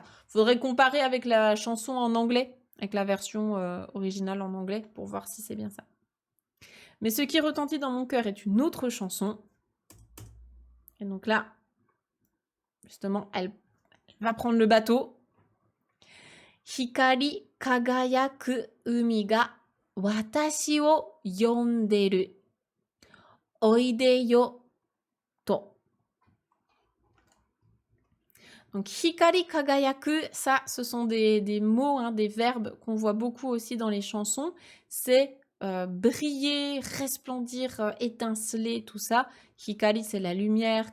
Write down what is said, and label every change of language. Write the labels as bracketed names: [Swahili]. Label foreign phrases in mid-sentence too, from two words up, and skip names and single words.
[French] Faudrait comparer avec la chanson en anglais, avec la version originale en anglais, pour voir si c'est bien ça. Mais ce qui retentit dans mon cœur est une autre chanson. Et donc là, justement, elle va prendre le bateau. [Japanese] 光輝く海が私を呼んでる. おいでよと. [French] Donc, [Japanese] 光輝く, [French] ça, ce sont des mots, hein, des verbes qu'on voit beaucoup aussi dans les chansons. C'est briller, resplendir, étinceler, tout ça. Hikari, c'est la lumière.